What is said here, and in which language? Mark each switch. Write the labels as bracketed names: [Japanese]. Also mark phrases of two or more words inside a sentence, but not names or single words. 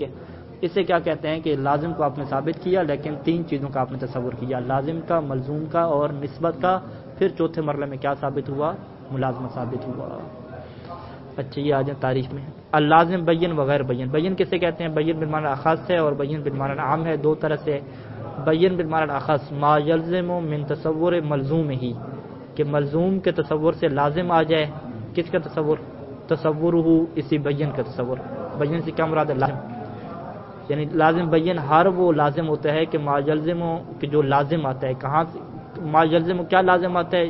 [Urdu] اس سے کیا کہتے ہیں کہ لازم کو آپ نے ثابت کیا لیکن 3 چیزوں کا آپ نے تصور کیا، لازم کا، ملزوم کا اور نسبت کا، پھر چوتھے مرحلے میں کیا ثابت ہوا؟ ملازمہ ثابت ہوا۔ اچھا یہ آ جائیں تاریخ میں، [Arabic] اللازم بین وغیر بین۔ [Urdu] بین کسے کہتے ہیں؟ [Arabic] بین بالمعنی الاخص [Urdu] ہے اور [Arabic] بین بالمعنی العام [Urdu] ہے، 2 طرح سے۔ [Arabic] بین بالمعنی الاخص ما یلزم من تصور ملزوم ہی، [Urdu] کہ ملزوم کے تصور سے لازم آ جائے، کس کا تصور؟ تصور ہو اسی بین کا تصور۔ بین سے کیا مراد ہے؟ لازم، یعنی لازم بین ہر وہ لازم ہوتا ہے کہ [Arabic] ما یلزم [Urdu] کہ جو لازم آتا ہے، کہاں سے [Arabic] ما یلزم [Urdu] کیا لازم آتا ہے؟